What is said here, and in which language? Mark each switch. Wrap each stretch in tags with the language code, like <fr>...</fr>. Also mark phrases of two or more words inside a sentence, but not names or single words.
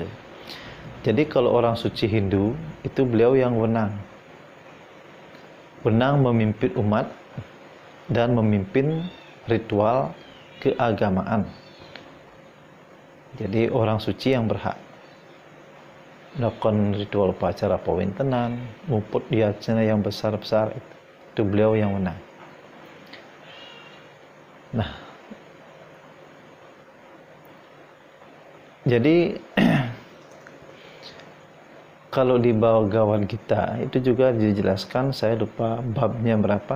<id>Jadi kalau orang suci Hindu itu beliau yang wenang memimpin umat dan memimpin ritual keagamaan. Jadi orang suci yang berhak melakukan ritual upacara pawintenan, muput yajna yang besar-besar, itu beliau yang menang. Nah, jadi kalau di Bhagavad Gita itu juga dijelaskan, saya lupa babnya berapa.</id>